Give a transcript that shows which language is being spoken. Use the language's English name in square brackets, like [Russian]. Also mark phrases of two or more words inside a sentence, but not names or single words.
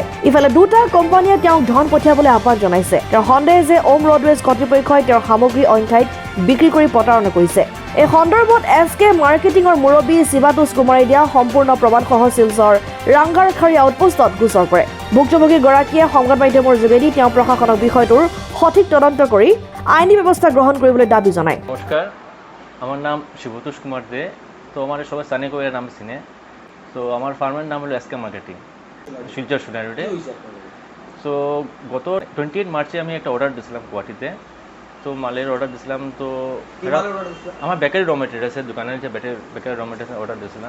[Assamese] ইফালে দুটা কোম্পানীয়ে তেওঁক ধন পঠিয়াবলৈ আহ্বান জনাইছে। তেওঁ সন্দেহ যে ওম ৰোডৱেজ কৰ্তৃপক্ষই তেওঁৰ সামগ্ৰী অইন ঠাইত বিক্ৰী কৰি প্ৰতাৰণা কৰিছে। এই সন্দৰ্ভত SK মাৰ্কেটিঙৰ মুৰব্বী শিৱাতোষ কুমাৰে দিয়া সম্পূৰ্ণ প্ৰমাণসহ শিলচৰ ৰাংগাৰখাৰী আউটপোষ্টত গোচৰ কৰে। ভুক্তভোগীগৰাকীয়ে সংবাদ মাধ্যমৰ যোগেদি তেওঁ প্ৰশাসনক বিষয়টোৰ সঠিক তদন্ত কৰি আইনী ব্যৱস্থা গ্রহণ কৰিবলৈ দাবি জনায়। [Bangla] নমস্কার, আমার নাম শিবতোষ কুমার দে। তো আমার সবাই স্থানীয় কবির নাম চিনে। তো আমার ফার্মের নাম হলো SK মার্কেটিং, শিলচর সোনাই রোডে। তো গত 28 মার্চে আমি একটা অর্ডার দিয়েছিলাম গুয়াহাটিতে। তো মালের অর্ডার দিয়েছিলাম। তো আমার বেকারি র মেটেরিয়ালসের দোকানের যে বেকারি র মেটেরিয়ালস অর্ডার দিয়েছিলাম।